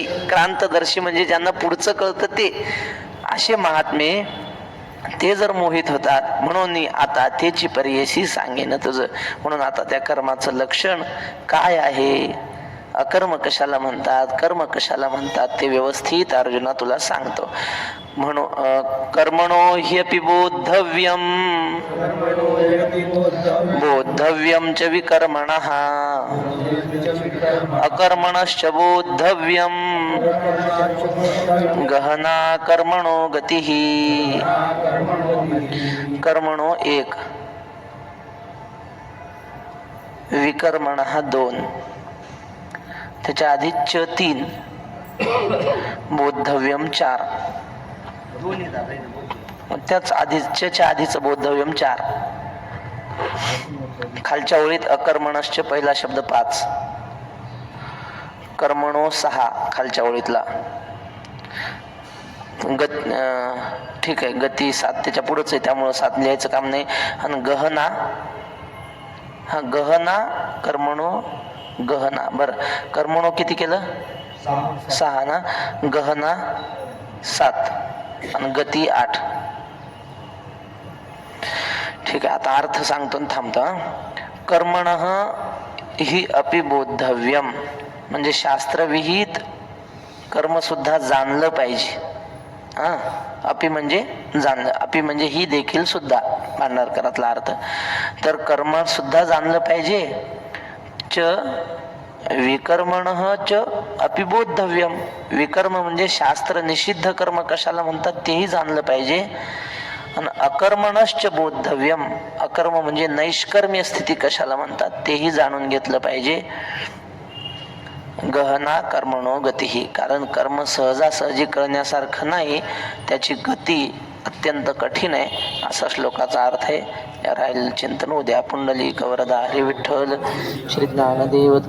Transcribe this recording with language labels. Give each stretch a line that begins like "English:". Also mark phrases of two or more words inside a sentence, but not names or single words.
Marathi: क्रांतदर्शी म्हणजे ज्यांना पुढचं कळतं ते, असे महात्मे ते जर मोहित होतात. म्हणून आता त्याची पर्यशी सांगेन तुझं. म्हणून आता त्या कर्माचं लक्षण काय आहे, अकर्म कशाला म्हणतात, कर्म कशाला म्हणतात, ते व्यवस्थित अर्जुना तुला सांगतो.
Sanskrit: म्हणून कर्मणो ह्यपि बोद्धव्यम, बोद्धव्यम च विकर्मणः, अकर्मणश्च बोद्धव्यम, गहना कर्मणो गतिः. कर्मणो 1, विकर्मणः 2,
Marathi: त्याच्या आधी च 3, बोद्धव्यम 4, त्याच आधीच्या आधीचं बोद्धव्यम 4. खालच्या ओळीत अकर्मणश्च पहिला शब्द 5, कर्मणो 6 खालच्या ओळीतला, ठीक आहे, गती 7 त्याच्या पुढेच आहे, त्यामुळे 7 लिहायचं काम नाही. आणि गहना, हा
Sanskrit: गहना कर्मणो,
Marathi: गहना बर, कर्मणो किती केलं? 6 ना, गहना 7 आणि गती 8. ठीक आहे, आता अर्थ सांगतो थांबतो.
Sanskrit: कर्मणः हि अपि बोद्धव्यम
Marathi: म्हणजे शास्त्रविहित कर्म सुद्धा जाणलं पाहिजे. अपि म्हणजे जाणलं, अपि म्हणजे ही देखील सुद्धा, भांडारकरातला अर्थ. तर कर्म सुद्धा जाणलं पाहिजे.
Sanskrit: च विकर्मणः च अपि बोद्धव्यम,
Marathi: विकर्म म्हणजे शास्त्र निषिद्ध कर्म कशाला म्हणतात तेही जाणलं पाहिजे. आणि
Sanskrit: अकर्मणश्च बोद्धव्यम,
Marathi: अकर्म म्हणजे नैष्कर्म्य स्थिती कशाला म्हणतात तेही जाणून घेतलं पाहिजे.
Sanskrit: गहना कर्मणो गती,
Marathi: कारण कर्म सहजासहजी कळण्यासारखं नाही, त्याची गती अत्यंत कठीण आहे असा श्लोकाचा अर्थ आहे. राहील चिंतन उद्या. पुंडलिक वरदा हरी विठ्ठल श्री ज्ञानदेव